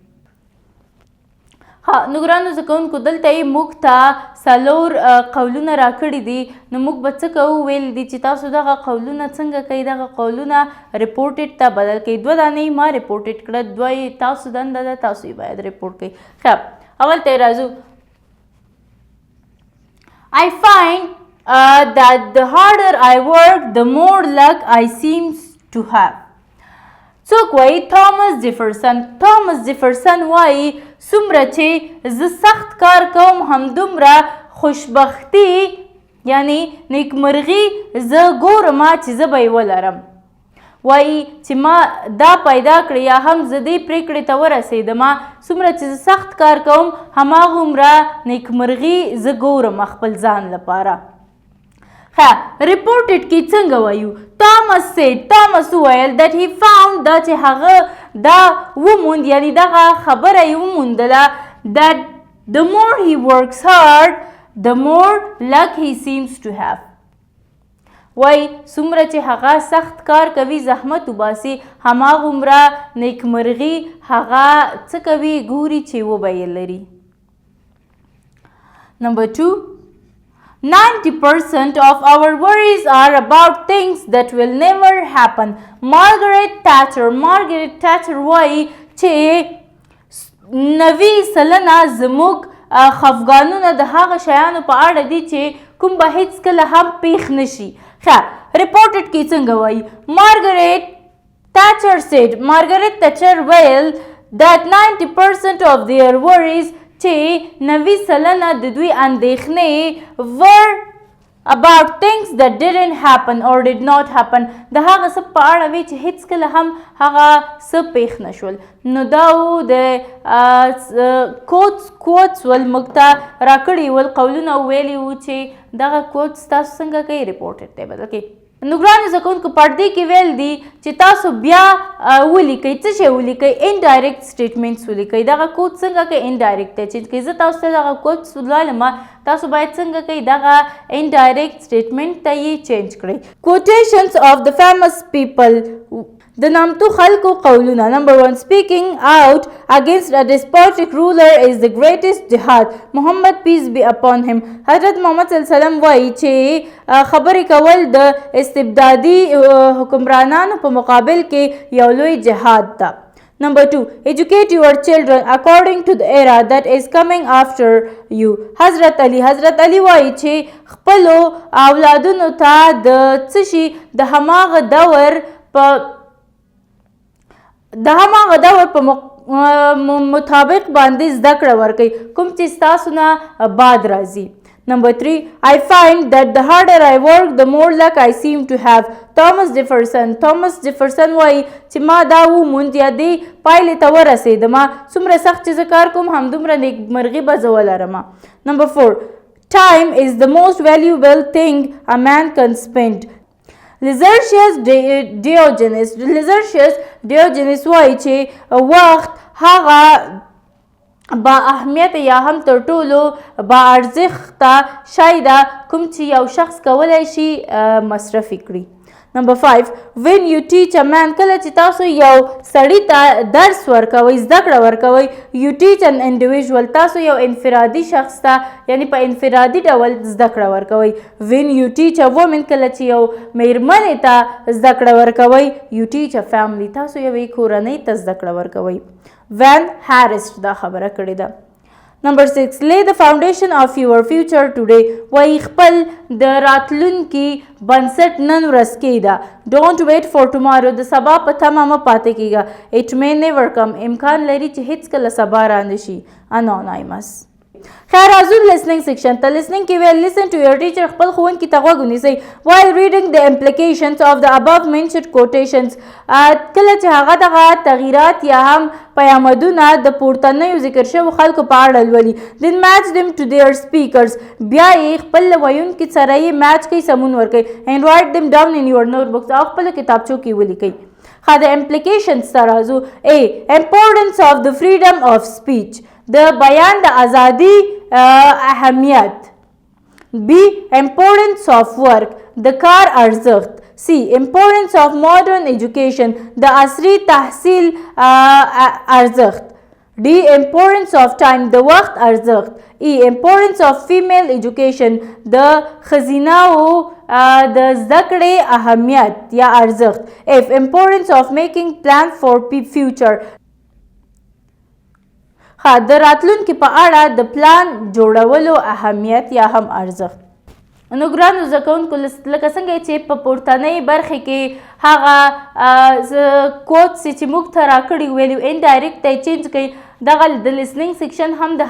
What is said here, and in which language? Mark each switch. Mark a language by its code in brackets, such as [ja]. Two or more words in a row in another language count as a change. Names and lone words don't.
[ps] نو ګرانو زده کوونکو دلته یې موږ ته څلور قولونه راکړي دي. نو موږ به څه کوو؟ ویل دي چې تاسو دغه قولونه څنګه کوئ؟ دغه قولونه ریپورټډ ته بدل کوئ. دوه دانې ما ریپورټډ کړه، دوه یې تاسو دنده ده، تاسو یې باید ریپورټ کوئ. ښه اول ته یې راځو. [en] I find that the harder I work, the more luck I seems to have. [ps] څوک وایي توماس جیفرسن وایي څومره چې زه سخت کار کوم همدومره خوشبختي یعنی نیکمرغي زه ګورم چې زه به یې ولرم. وایي چې ما دا پیدا کړې یا هم زه دې پرېکړې ته ورسېدم څومره چې زه سخت کار کوم هماغومره نیکمرغي زه ګورم خپل ځان لپاره. ښه ریپورټډ کې څنګه وایو توماس وویل [en] that he found [ps] دا چې هغه دا وموند یعنی دغه خبره یې وموندله [en] that the more he works hard the more luck he seems to have. [ps] وای څومره چې هغه سخت کار کوي زحمت وباسي هماغومره نیکمرغي هغه څه کوي ګوري چې وبه یې لري. [en] Number 2, 90% of our worries are about things that will never happen. [ps] Margaret Thatcher وایي چې 90% زموږ خفګانونه د هغه شیانو په اړه دي چې کوم به هیڅکله هم پیښ نشي. ښه ریپورټډ کې څنګه وایي Margaret Thatcher ویل [en] that 90% of their worries [ps] چې 90% د دوی اندېښنې [en] were about things that didn't happen or did not happen [ps] د هغه څه په اړه وی چې هیڅکله هم هغه څه پیښ نشول. نو دا و د کوټس ول موږ ته راکړي ول قولونه ویلي وو چې دغه کوټس تاسو څنګه کوي ریپورټډ دی بدل کې. نو ګرانو زده کوونکو پردې کې ویل دي چې تاسو بیا ولیکئ څه شی ولیکئ [en] indirect statements [ps] ولیکئ. دغه کوټ څنګه کوي انډایرکټ دی چې که زه تاسو ته دغه کوټس ولولم تاسو باید څنګه کوئ دغه [en] indirect statement [ps] ته یې چینج کړئ. [en] quotations of the famous people [ps] د نامتو خلکو قولونه. [en] Number 1, speaking out against a despotic ruler is the greatest jihad. Muhammad peace be upon him. [ps] حضرت محمد صلی الله علیه وسلم وایي چې خبرې کول د استبدادي حکمرانانو په مقابل کې یو لوی جهاد ده. [en] Number 2, educate your children according to the era that is coming after you. [ps] حضرت علی وایي چې خپلو اولادونو ته د څه شي د هماغه دور په مطابق باندې زده کړه ورکړئ کوم چې ستاسو نه بعد راځي. [en] Number 3, I find that the harder I work the more luck I seem to have. [ps] Thomas Jefferson وایي چې ما دا وموند یا دې پایلې ته ورسېدم څومره سخت چې زه کار کوم همدومره نیکمرغي به زه ولرم. [en] Number 4, time is the most valuable thing a man can spend. [ps] Lysergius Diogenes وایي چې وخت هغه با اهمیت یا هم تر ټولو با ارزښته شی ده کوم چې یو شخص کولی شي مصرفي کړي. [en] Number 5, when you teach a man [ps] کله چې تاسو یو سړي ته درس ورکوئ زده کړه ورکوئ [en] you teach an individual [ps] تاسو یو انفرادي شخص ته یعنی په انفرادي ډول زده کړه ورکوئ. [en] when you teach a woman [ps] کله چې یو میرمنې ته زده کړه ورکوئ [en] you teach a family [ps] تاسو یوې کورنۍ ته زده کړه ورکوئ. Van Harris دا خبره کړې ده. [en] Number 6, lay the foundation of your future today. [ps] وایي خپل د راتلونکي بنسټ نن ورځ کېږده. [en] Don't wait for tomorrow. [ps] د سبا په تمه مه پاتې کېږه. [en] It may never come. [ps] امکان لري چې هیڅکله سبا رانشي. Anonymous. خیر راځو [en] listening section [ps] ته. [en] listening [ps] کې ویل [en] listen to your teacher [ps] خپل ښوونکي ته غوږ ونیسئ [en] while reading the implications of the above mentioned quotations. [ps] کله چې هغه دغه تغییرات یا هم پیامدونه د پورتنیو ذکر شویو خلکو په اړه لولي. [en] then match them to their speakers. [ps] بیا یې خپل ویونکي سره یې میچ کوي سمون ورکوي [en] and write them down in your notebooks [ps] او خپلو کتابچو کې ولیکئ. د implications ته راځو. [en] A, importance of the freedom of speech. [ps] د بیان د ازادي اهمیت. [en] B, importance of work. [ps] د کار ارزښت. [en] C, importance of modern education. [ps] د عصري تحصیل ارزښت. [en] D, importance of time. [ps] د وخت ارزښت. [en] E, importance of female education. [ps] د ښځیناو د زده کړې اهمیت یا ارزښت. [en] F, importance of making plan for future. [ps] د راتلونکي په اړه د پلان جوړولو اهمیت یا هم ارزښت. نو ګرانو زده کوونکو لکه څنګه چې په پورتنۍ برخې کې هغه کوډ چې موږ ته راکړي ویلو انډایرکټ دی چینج کوي دغه د [en] listening section [ps] هم د